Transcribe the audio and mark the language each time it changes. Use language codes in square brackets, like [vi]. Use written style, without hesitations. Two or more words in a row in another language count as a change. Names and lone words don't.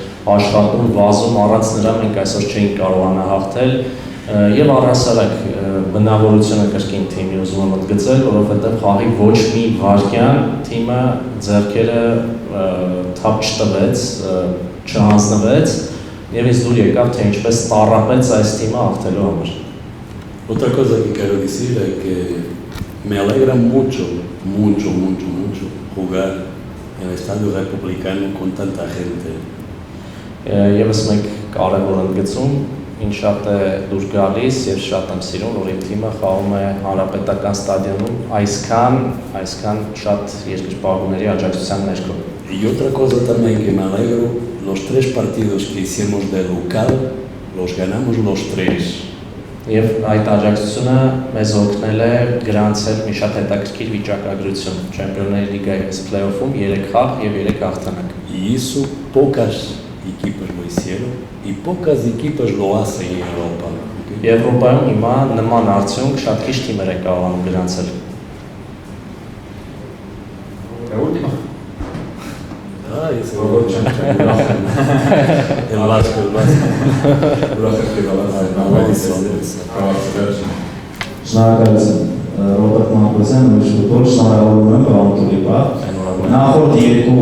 [hy] աշխատում, վազում, առանց նրա մենք այսօր չէինք կարողանա հաղթել եւ առհասարակ բնավորությունը կրկին թիմի ուզում եմ ընդգծել, որովհետեւ խաղի ոչ մի վարքյան թիմը ձեռքերը թափ չտվեց, չհանձնվեց եւ ինձ դուր եկավ թե ինչպես տառապեց այս թիմը հաղթելու համար։ [es] Otra cosa que quiero decir es que me alegra mucho jugar en el Estadio Republicano con tanta gente. [hy] Եվս մեկ կարևոր ընդգծում, ինձ շատ է դուր գալիս եւ շատ եմ սիրում, որ իմ թիմը խաղում է Հանրապետական ստադիոնում այսքան շատ երկրպագուների աջակցության ներքո։ [es] Y otra cosa también que me alegro, los 3 partidos que hicimos de local, los ganamos los 3. [hy] Եվ այդ աջակցությունը մեզ օգնել է գրանցել մի շատ հետաքրքիր վիճակագրություն Չեմպիոնների լիգայի play-off-ում 3 խաղ եւ 3 հաղթանակ։ [es] Y eso pocas equipos lo hicieron y pocas equipos lo hacen en Europa. [hy] Եվրոպայում հիմա նման արդյունք շատ քիչ թիմեր են կարողանում գրանցել։ [es] Última. Ay, ese El Vasco. [hy] Շնորհակալություն Ռոբերտ Մակոսյան, ուրիշ ֆուտբոլ, շնորհավորում եմ Պաունտուլի բար։ Նախորդ 2